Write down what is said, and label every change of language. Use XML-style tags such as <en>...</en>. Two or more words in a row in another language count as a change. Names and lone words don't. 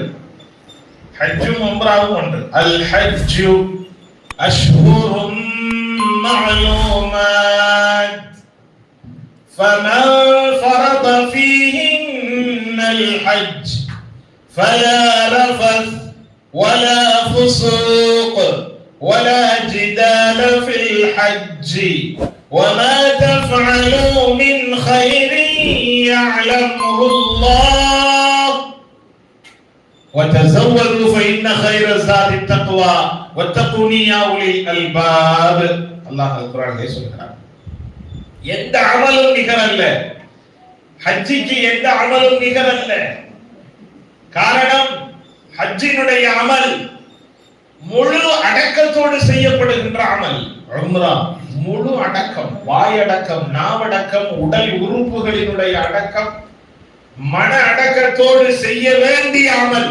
<ta>ஹஜ்ஜும் உம்ராவும் ஒன்று.</ta> <ar>الحج أشهر معلومات فمن فرض فيهن الحج فلا رفث ولا فسوق ولا جدال في الحج وما تفعلوا من خير يعلمه الله وتزودوا فإن خير الزاد التقوى واتقوني يا أولي الألباب.</ar> <ta>அல்லாஹ் குர்ஆனிலே சொல்கிறார், எந்த அமலும் நிகரல்ல, ஹஜ்ஜிக்கு எந்த அமலும் நிகரல்ல. காரணம், ஹஜ்ஜினுடைய அமல் முழு அடக்கத்தோடு செய்யப்படுகின்ற அமல். உம்ரா முழு அடக்கம், வாயடக்கம், நாவடக்கம், உடல் உறுப்புகளினுடைய அடக்கம், மன அடக்கத்தோடு செய்ய வேண்டிய அமல்.</ta>